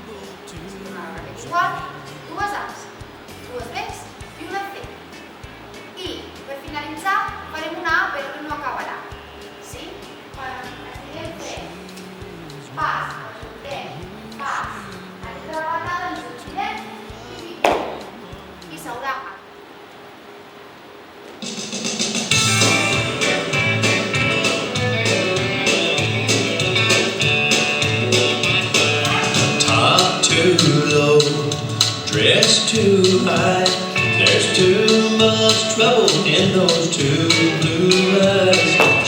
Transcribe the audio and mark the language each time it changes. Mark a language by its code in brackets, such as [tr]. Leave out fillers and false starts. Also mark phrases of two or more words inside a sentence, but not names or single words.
[ca] Igual, dues A's, dues B's i una C. I per finalitzar farem una A però que no acabarà. Sí? Estirem fent pas, ajuntem, pas, aquesta patada ens ho girem i piquem. I s'haurà [en] Too low, dress too high. There's too much trouble in those two blue eyes.